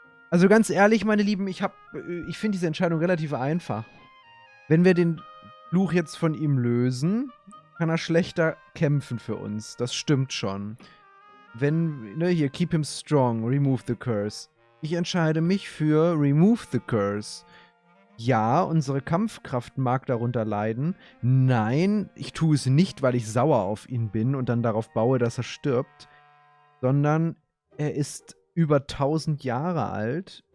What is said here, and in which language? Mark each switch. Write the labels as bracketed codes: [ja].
[de] Also ganz ehrlich, meine Lieben, ich finde diese Entscheidung relativ einfach. Wenn wir den Fluch jetzt von ihm lösen, kann er schlechter kämpfen für uns. Das stimmt schon. Wenn, ne, hier, [en] keep him strong, remove the curse. [de] Ich entscheide mich für [en] remove the curse. [de] Ja, unsere Kampfkraft mag darunter leiden. Nein, ich tue es nicht, weil ich sauer auf ihn bin und dann darauf baue, dass er stirbt. Sondern er ist über 1000 Jahre alt.